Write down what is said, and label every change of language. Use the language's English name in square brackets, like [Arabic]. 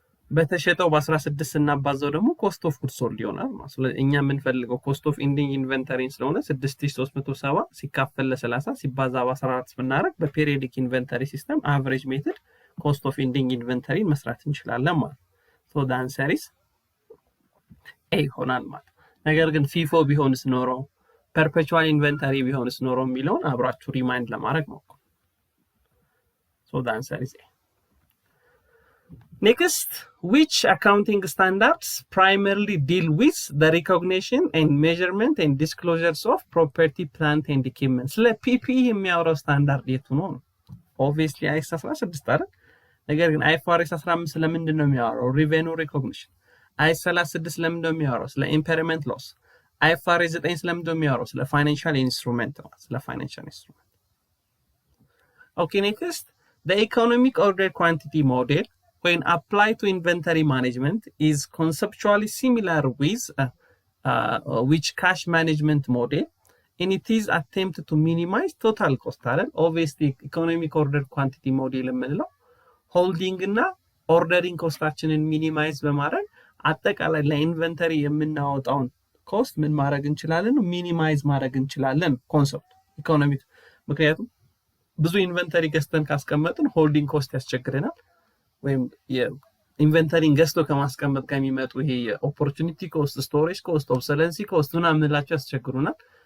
[Amharic] በተሸጠው በ16 ስናባዛው ደግሞ ኮስት ኦፍ ጉድስ ሶልድ ይሆናል ማለት ነው። እኛ የምንፈልገው ኮስት ኦፍ ኢንዲንግ ኢንቨንተሪ ስለሆነ 6370 ሲካፈል ለ30 ሲባዛ በ14 ብናደርግ በፔሪዮዲክ ኢንቨንተሪ ሲስተም አቨሬጅ ሜተድ ኮስት ኦፍ ኢንዲንግ ኢንቨንተሪ መስራት እንችላለን ማለት ነው። ሶ [English] the answer is A [Amharic] ይሆናል ማለት። ነገር ግን ፊፎ ቢሆንስ ኖሮ ፐርፔቹዋል ኢንቨንተሪ ቢሆንስ ኖሮ የሚለውን አብራችሁ ሪማይንድ ለማድረግ ነው። ሶ [English] the answer is A. Next, which accounting standards primarily deal with the recognition and measurement and disclosures of property, plant and equipment? [Amharic] ስለ PPE የሚያወራው ስታንዳርድ የቱ ነው? [English] Obviously IAS 16 [Amharic] አይደል? ነገር ግን IFRS 15 ስለምንድን ነው የሚያወራው? [English] Revenue recognition. [Amharic] IAS 36 ስለምንድን ነው የሚያወራው? ስለ impairment loss. IFRS 9 ስለምንድን ነው የሚያወራው? ስለ financial instrument ነው። ስለ financial instrument. [English] Okay, next, the economic order quantity model when applied to inventory management is conceptually similar with which cash management model, and it is attempted to minimize total cost. [Amharic] Obviously economic order quantity model የምንለው holding እና ordering ኮስታችንን ሚኒማይዝ በማድረግ አጠቃላይ ለኢንቨንተሪ የምናወጣውን ኮስት ምን ማድረግ እንችላለን? ሚኒማይዝ ማድረግ እንችላለን ኮንሰፕት ኢኮኖሚክ። ምክንያቱም ብዙ ኢንቨንተሪ ገዝተን ካስቀመጥን ሆልዲንግ ኮስት ያስቸግረናል። ወይም የኢንቨንተሪን ገዝቶ ከማስቀመጥ ጋር የሚመጡ ይሄ የኦፖርቹኒቲ ኮስት፣ ስቶሬጅ ኮስት፣ ኦብሰለንሲ ኮስት ምናምን የምንላቸው ያስቸግሩናል።